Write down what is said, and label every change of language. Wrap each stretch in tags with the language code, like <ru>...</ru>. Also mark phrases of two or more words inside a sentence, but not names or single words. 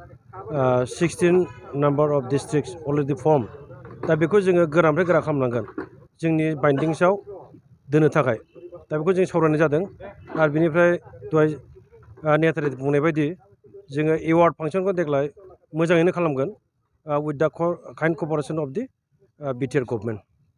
<brx>16</brx> <en>number of districts already</en> <brx>फर्म दा बेखौ जोङो गोरानिफ्राय गोरा खालामनांगोन जोंनि बाइन्डिंसआव दोननो थाखाय दा बेखौ जों सावरायनाय जादों आरो बेनिफ्राय दहाय नेहाथारि बुंनाय बायदि जोङो एवार्ड फांसनखौ देग्लाय मोजाङैनो खालामगोन</brx> <en>with the kind cooperation of the BTR government.</en>